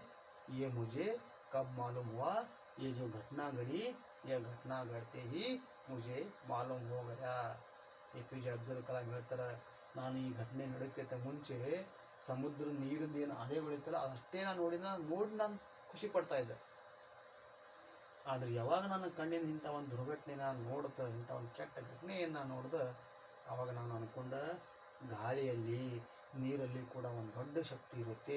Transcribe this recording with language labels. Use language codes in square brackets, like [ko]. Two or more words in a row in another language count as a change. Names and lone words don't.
[hi] ये मुझे कब मालूम हुआ? ये जो घटना घड़ी, यह घटना घटते ही मुझे मालूम हो गया। [kn] एपीजे अब्दुल कलाम ಹೇಳ್ತಾರೆ, ನಾನು ಈ ಘಟನೆ ನಡೆಯೋಕ್ಕಿಂತ ಮುಂಚೆ ಸಮುದ್ರ ನೀರಿಂದ ಏನು ಅಲೆ ಹೊಳಿತಲ್ಲ ಅಷ್ಟೇ ನಾನು ನೋಡಿ ನಾನು ಖುಷಿ ಪಡ್ತಾ ಇದ್ದೆ. ಆದರೆ ಯಾವಾಗ ನನ್ನ ಕಣ್ಣಿನ ಇಂಥ ಒಂದು ದುರ್ಘಟನೆ ನಾನು ನೋಡ್ದೆ, ಇಂಥ ಒಂದು ಕೆಟ್ಟ ಘಟನೆಯನ್ನು ನೋಡ್ದೆ, ಆವಾಗ ನಾನು ಅನ್ಕೊಂಡೆ ಗಾಳಿಯಲ್ಲಿ ನೀರಲ್ಲಿ ಕೂಡ ಒಂದು ದೊಡ್ಡ ಶಕ್ತಿ ಇರುತ್ತೆ.